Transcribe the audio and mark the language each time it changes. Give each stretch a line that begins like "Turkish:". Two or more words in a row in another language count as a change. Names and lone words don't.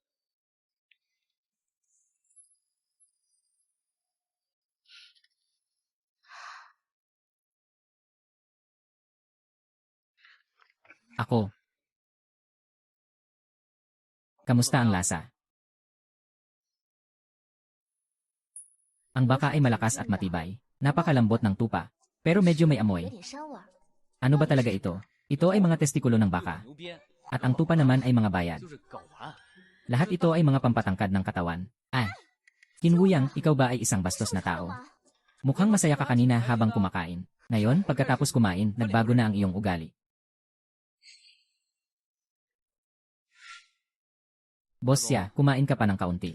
Filipino: Ako. Kamusta ang lasa? Ang baka ay malakas at matibay. Napakalambot ng tupa. Pero medyo may
Chinese: 有
Filipino: amoy.
Chinese: 点膻味儿。
Filipino: Ano ba talaga ito? Ito ay mga testikulo ng baka.
Chinese: 牛鞭
Filipino: At ang tupa naman ay mga bayad.
Chinese: 就是睾丸。
Filipino: Lahat ito ay mga pampatangkad ng katawan. Ah. Kinwuyang, ikaw ba ay isang bastos na
Chinese: 干
Filipino: tao?
Chinese: 嘛？
Filipino: Mukhang masaya ka kanina habang kumakain. Ngayon, pagkatapos kumain, nagbago na ang iyong ugali. Boss siya, kumain ka pa ng kaunti.